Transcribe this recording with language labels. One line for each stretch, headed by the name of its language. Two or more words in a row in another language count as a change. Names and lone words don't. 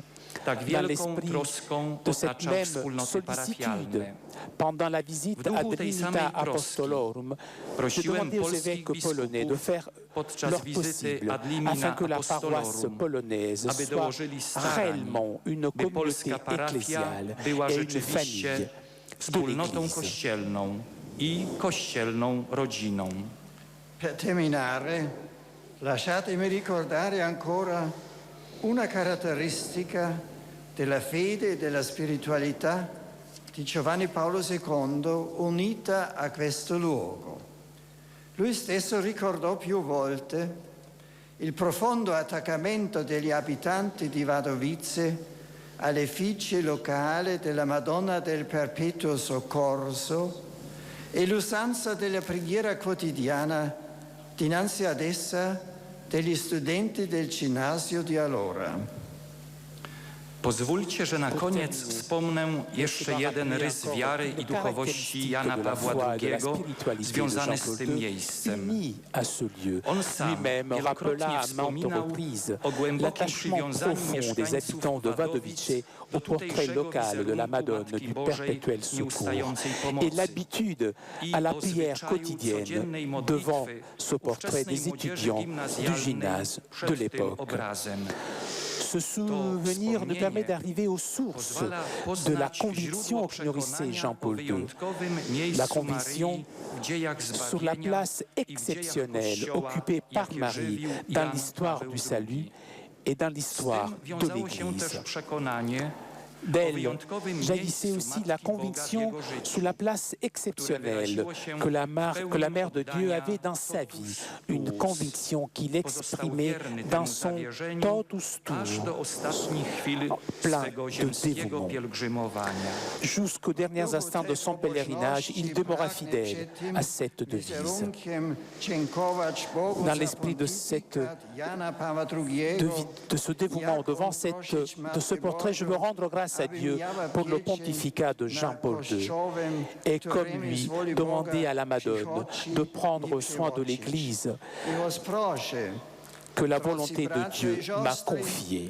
French: Dans l'esprit de cette même sollicitude, pendant la visite
Latin: ad Trinita Apostolorum,
French: j'ai demandé aux évêques polonais de faire leur possible afin que la paroisse polonaise soit réellement une communauté ecclésiale et une famille de l'Église.
Italian: Per terminare, lasciatemi ricordare ancora una caratteristica della fede e della spiritualità di Giovanni Paolo II unita a questo luogo. Lui stesso ricordò più volte il profondo attaccamento degli abitanti di Wadowice all'effigie locale della Madonna del Perpetuo Soccorso e l'usanza della preghiera quotidiana dinanzi ad essa degli studenti del ginnasio di allora.
Polish: Pozwólcie, że na koniec wspomnę jeszcze jeden rys wiary i duchowości Jana Pawła II związany z tym miejscem. On sam wielokrotnie wspominał o głębokim przywiązaniu mieszkańców Wadowic do tutejszego wizerunku Bożej nieustającej pomocy i o zwyczaju codziennej modlitwy ówczesnej młodzieży gimnazjalnej przed tym obrazem.
French: Ce souvenir nous permet d'arriver aux sources de la conviction que nourrissait Jean-Paul II. La conviction sur la place exceptionnelle occupée par Marie dans l'histoire du salut et dans l'histoire de l'Église. D'elle jaillissait aussi la conviction sur la place exceptionnelle que la Mère de Dieu avait dans sa vie, une conviction qu'il exprimait dans son
Latin: totus tuum,
French: plein de dévouement. Jusqu'aux derniers instants de son pèlerinage, il demeura fidèle à cette devise. Dans l'esprit de ce dévouement devant de ce portrait, je veux rendre grâce à Dieu pour le pontificat de Jean-Paul II et comme lui demander à la Madone de prendre soin de l'Église que la volonté de Dieu m'a confiée.